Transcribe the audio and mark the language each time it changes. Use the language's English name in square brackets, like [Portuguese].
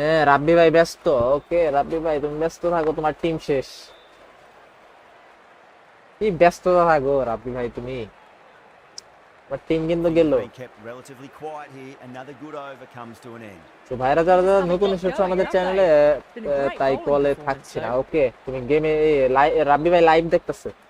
[Bangla] রাব্বি ভাই ব্যস্ত, ওকে রাব্বি ভাই তুমি ব্যস্ত থাকো, তোমার টিম শেষ। কি ব্যস্ততা থাকো রাব্বি ভাই তুমি, তোমার টিম কিন্তু গেল। [English] Being kept relatively quiet here. Another good over comes to an end. [Bangla] তো ভাইরা যারা যারা নতুন এসেছো আমাদের চ্যানেলে, তাই কলে থাকছি না, ওকে তুমি গেমে রাব্বি ভাই লাইভ দেখতেছে।